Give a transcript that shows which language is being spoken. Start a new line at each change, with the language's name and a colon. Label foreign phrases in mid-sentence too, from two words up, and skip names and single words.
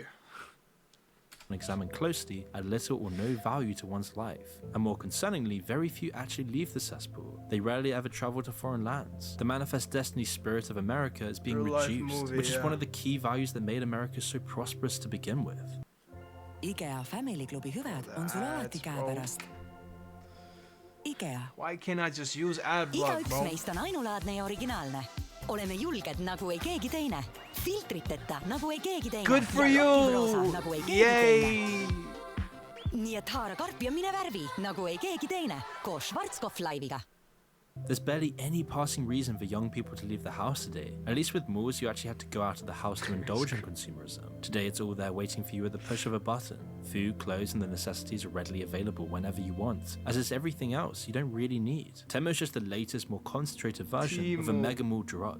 English: examined closely add little or no value to one's life. And more concerningly, very few actually leave the cesspool. They rarely ever travel to foreign lands. The manifest destiny spirit of America is being Real-life reduced, movie, which is yeah. one of the key values that made America so prosperous to begin with.
Estonian: IKEA Family Klubi hüved on sul alati käepärast. IKEA.
English: Why can't I just use AdBlock,
Estonian: Igaüks
English: bro?
Estonian: meist on ainulaadne ja originaalne. Oleme julged nagu ei keegi teine. Filtriteta nagu ei keegi teine.
English: Good for
Estonian: Ja
English: you!
Estonian: rokirosa nagu ei keegi
English: Yay!
Estonian: teine. Nii et haara karp ja mine värvi nagu ei keegi teine. Koos Schwarzkopf Live'iga.
English: There's barely any passing reason for young people to leave the house today. At least with malls, you actually had to go out of the house to indulge in consumerism. Today, it's all there waiting for you at the push of a button. Food, clothes, and the necessities are readily available whenever you want. As is everything else you don't really need. Temu is just the latest, more concentrated version of a mega mall drug.